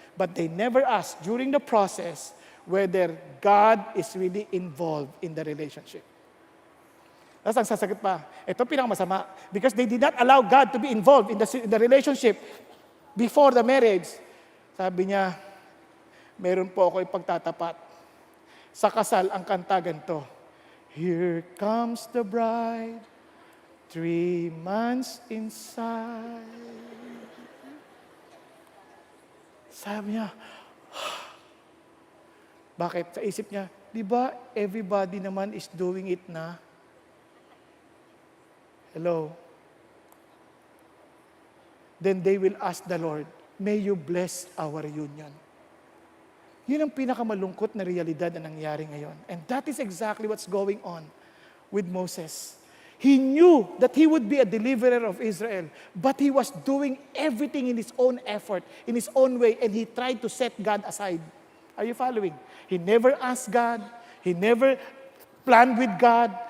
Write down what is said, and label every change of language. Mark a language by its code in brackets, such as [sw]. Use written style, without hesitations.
[en] But they never ask during the process whether God is really involved in the relationship. [tl] Tapos ang sasagot pa, ito pinakamasama. [en] Because they did not allow God to be involved in the relationship before the marriage. [tl] Sabi niya, meron po ako ipagtatapat. Sa kasal, ang kanta ganito, [en] Here comes the bride, 3 months inside. [tl] Sabi niya, bakit? Sa isip niya, di ba everybody naman [en] is doing it [tl] na? [en] Hello? Then they will ask the Lord, may you bless our union. [tl] Yun ang pinakamalungkot na realidad na nangyari ngayon. [en] And that is exactly what's going on with Moses. He knew that he would be a deliverer of Israel, but he was doing everything in his own effort, in his own way, and he tried to set God aside. Are you following? He never asked God. He never planned with God.